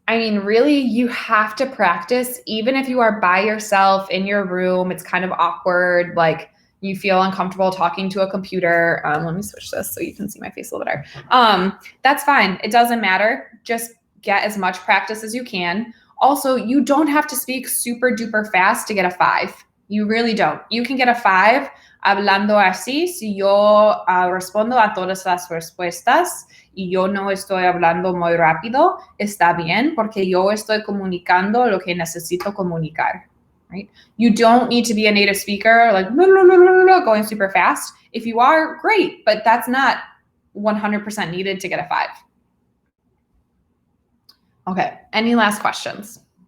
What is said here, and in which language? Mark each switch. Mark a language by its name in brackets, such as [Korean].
[English] I mean, really, you have to practice, even if you are by yourself in your room, it's kind of awkward, like you feel uncomfortable talking to a computer. Let me switch this so you can see my face a little better. That's fine. It doesn't matter. Just get as much practice as you can. Also, you don't have to speak super duper fast to get a 5. You really don't. You can get a 5 [Spanish] hablando así. Si yo respondo a todas las respuestas y yo no estoy hablando muy rápido, está bien porque yo estoy comunicando lo que necesito comunicar. [English] Right? You don't need to be a native speaker, like going super fast. If you are, great, but that's not 100% needed to get a 5. Okay, any last questions?